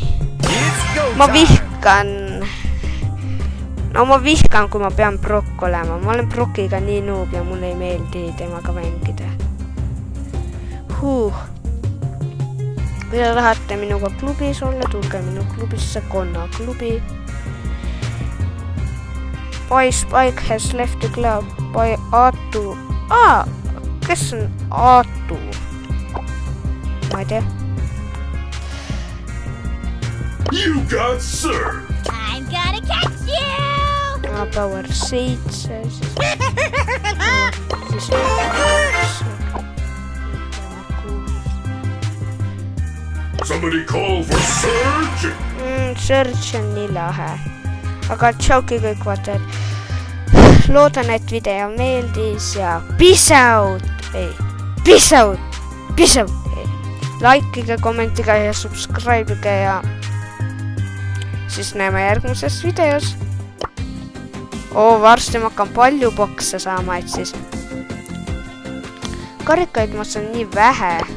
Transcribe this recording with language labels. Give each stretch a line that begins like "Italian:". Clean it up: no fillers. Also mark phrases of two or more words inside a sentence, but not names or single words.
Estonian: Ma vihkan, kui ma pean Brock olema. Ma olen Brockiga nii noob ja mulle ei meeldi temaga mängida. Kui te tahate minuga klubis olla, tulge minu klubisse, Konna klubi.
English: Boy Spike has left the club by Atu.
Estonian: Kes on Atu? Ma ei tea.
English: You got served. I'm gonna catch you! Power 7. Somebody call for Surge.
Estonian: Surge on nii lahe. Aga tšauki kõik vaatajad. Loodan, et video meeldis ja
English: peace out!
Estonian: Likeige, kommentiga ja subscribe'ige ja siis näeme järgmises videos. Varsti ma hakkan palju bokse saama, et siis karikaid ma saan nii vähe.